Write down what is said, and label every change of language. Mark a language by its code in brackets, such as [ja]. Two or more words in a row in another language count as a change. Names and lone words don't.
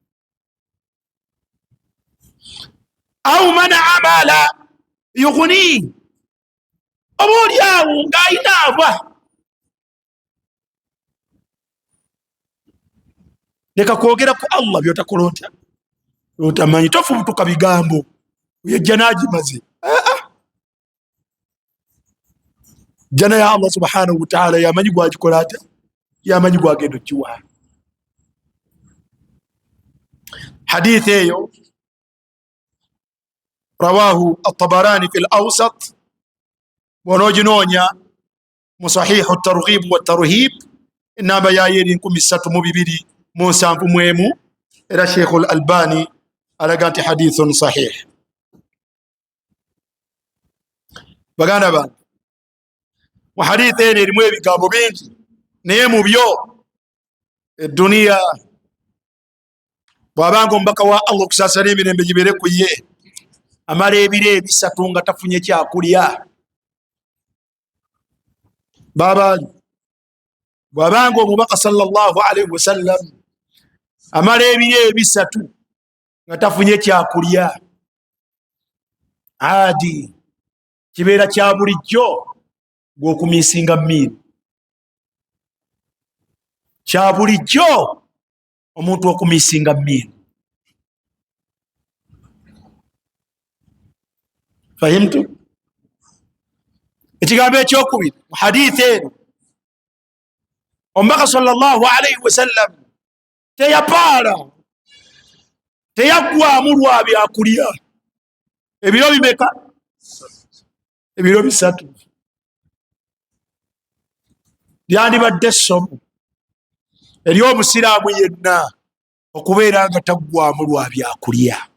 [ar] أو ما أملى يغني, [lg] oba oli awo ng'ayina aba. Leka kwogera ku Allah byotakola otya, otamanyi, tofubutuka bigambo ejjana agimaze. Jjana ya [ar] الله سبحانه وتعالى [lg] yamanyi gwagikola atya, yamanyi gwagenda okiwa. Hadith eyo [ar] رواه الطبراني في الأوسط, [lg] bw'onooginoonya mu sahihu at-Targhib wa at-Tarhib enamba yayo eri 371 era Sheikh al-Albani alaga nti [ar] حديث صحيح. [lg] Baganda bange, mu hadith eno erimu ebigambo bingi, naye mu byo eduniya bw'abanga omubaka wa Allah okusaasana emirembe gibeere ku ye, amala ebiro ebisatu nga tafunye kyakulya. Babaali bw'abanga omubaka [ar] صلى الله عليه وسلم [lg] amala ebiro ebisatu nga tafunye kyakulya, adi kibeera kya bulijjo gw'okumiisinga mmiiru, kya bulijjo omuntu okumiisinga mmiiru. Fahimtu? Ekigambo ekyokubiri mu hadithi eno, omubaka [ar] صلى الله عليه وسلم [lg] teyapaala, teyaggwamu lwa byakulya. Ebiro bimeka? Ebiro bisatu. Lyandibadde essomo eri omusiraamu yenna okubeera nga taggwamu lwa byakulya.